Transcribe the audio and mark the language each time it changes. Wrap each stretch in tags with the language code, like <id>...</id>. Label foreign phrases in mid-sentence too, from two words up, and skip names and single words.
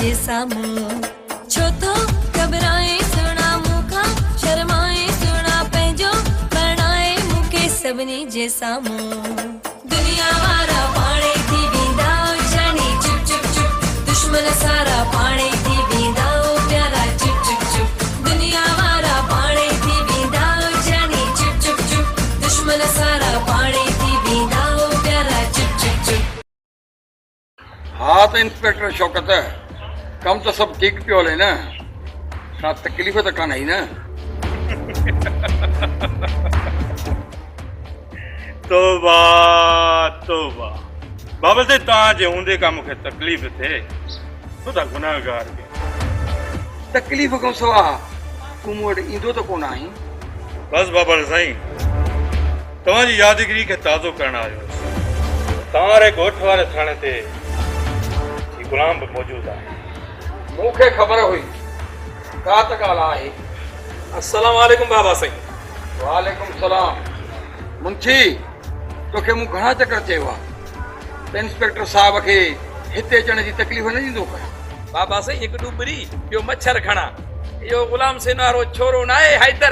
<sd>साम्हूं छो तो घबराए सुणा मूंखां शर्माए सुणा पंहिंजो बणाए मूंखे सभिनी जे साम्हूं दुनिया वारा पाणे थी वेंदा जानी चुप चुप चुप दुश्मन सारा पाणे थी वेंदा प्यारा चुप चुप चुप दुनिया वारा पाणे थी वेंदा जानी चुप चुप चुप दुश्मन सारा पाणे थी वेंदा प्यारा चुप चुप चुप। हाँ तो इंस्पेक्टर शौकत कम तो सब ठीक पियो हले न का तकलीफ़ तो कान आई न। तोबा तोबा बाबा से तव्हांजे हूंदे का मूंखे तकलीफ़ थिए छो त गुनाहगार खे तकलीफ़ खां सवा तूं मूं वटि ईंदो त कोन आहीं। बसि बाबा साईं तव्हांजी यादगिरी खे ताज़ो करणु आयो तव्हां रे ॻोठ वारे थाणे ते गुलाम</sd> <ur>بھی موجود ہے.</ur> <sd>मूंखे ख़बर हुई का त ॻाल्हि आहे। अस्सलाम वालेकुम बाबा साईं। वालेकुम सलाम। मुंशी तोखे मूं घणा चकर चयो आहे त इंस्पेक्टर साहब खे हिते अचण जी तकलीफ़ न ॾींदो कर। बाबा साईं हिकु डुबरी ॿियो मच्छर खणा इहो गुलाम सेन वारो छोरो न आहे हैदर।</sd>